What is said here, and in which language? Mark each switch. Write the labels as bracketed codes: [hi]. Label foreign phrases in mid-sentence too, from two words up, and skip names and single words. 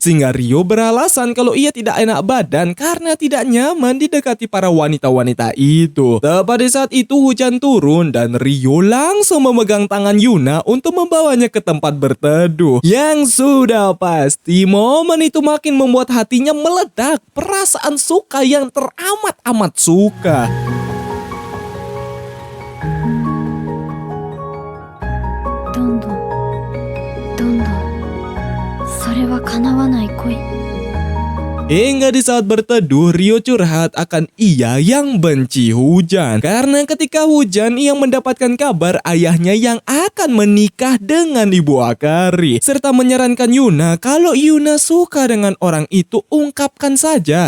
[id] Sehingga Ryo beralasan kalau ia tidak enak badan karena tidak nyaman didekati para wanita-wanita itu. Tepat di saat itu hujan turun dan Ryo langsung memegang tangan Yuna untuk membawanya ke tempat berteduh. Yang sudah pasti momen itu makin membuat hatinya meledak. Perasaan suka yang teramat-amat suka. [ja] どんどんどんどんそれは叶わない恋 [id] Hingga di saat berteduh, Ryo curhat akan ia yang benci hujan. Karena ketika hujan, ia mendapatkan kabar ayahnya yang akan menikah dengan ibu Akari. Serta menyarankan Yuna kalau Yuna suka dengan orang itu, ungkapkan saja.